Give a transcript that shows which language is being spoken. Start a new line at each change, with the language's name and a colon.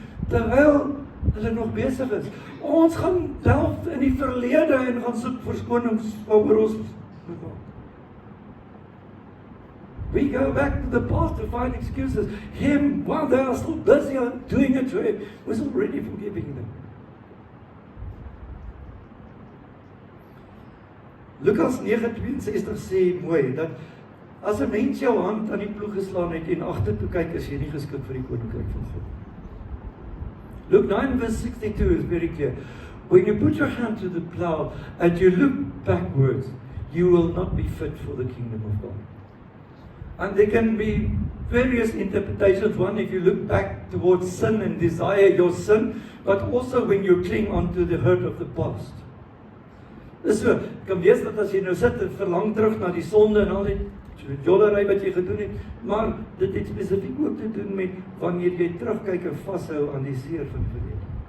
Afrikaans: Terwyl hulle nog besig is, ons gaan delf in die verlede en gaan soek verskonings oor ons.
English: We go back to the past to find excuses. Him, while they are still busy on doing it to him, was already forgiving them.
Afrikaans: Lukas 9:62 sê mooi, dat as 'n mens jou hand aan die ploeg geslaan het en agtertoe kyk, is jy nie geskik vir die koninkryk van God.
English: Luke 9:62 is very clear. When you put your hand to the plow and you look backwards, you will not be fit for the kingdom of God. And there can be various interpretations. One, if you look back towards sin and desire your sin, but also when you cling onto the hurt of the past.
Afrikaans: Dis so, kan wees dat as jy nou sit en verlang terug na die sonde en al die jollery wat jy gedoen het, maar dit het spesifiek ook te doen met wanneer jy terugkyk en vashou aan die seer van die verlede.